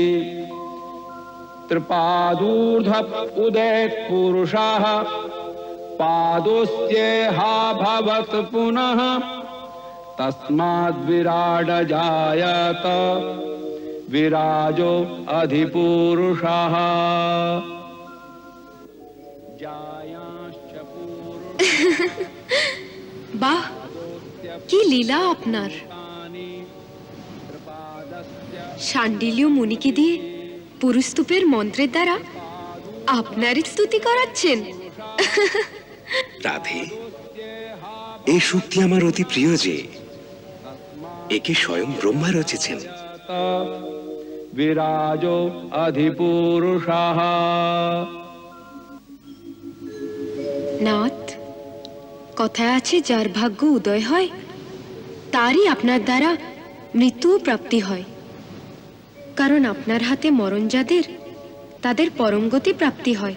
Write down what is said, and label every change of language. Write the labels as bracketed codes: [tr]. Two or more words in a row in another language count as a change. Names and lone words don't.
[sa] त्रिपादूर्ध उदेत् पुरुषः पादोऽस्येहा भवत् पुनः तस्माद् विराड जायत विराजो अधिपुरुषः जायांश्च [bn] বাহ, কি লীলা আপনার! শাণ্ডিল্য মুনিকে দিয়ে পুরুস্তূপের মন্ত্রের দ্বারা আপনারই স্তুতি করাচ্ছেন। রাধে, এই সূক্তি আমার অতি প্রিয় যে একে স্বয়ং ব্রহ্মা রচেছেন। [sa] विराजो अधिपुरुषः। [bn] নাথ, কথায় আছে যার ভাগ্য উদয় হয় তারই আপনার দ্বারা মৃত্যু প্রাপ্তি হয়। কারণ আপনার হাতে মরণ যাদের, তাদের পরমগতি প্রাপ্তি হয়।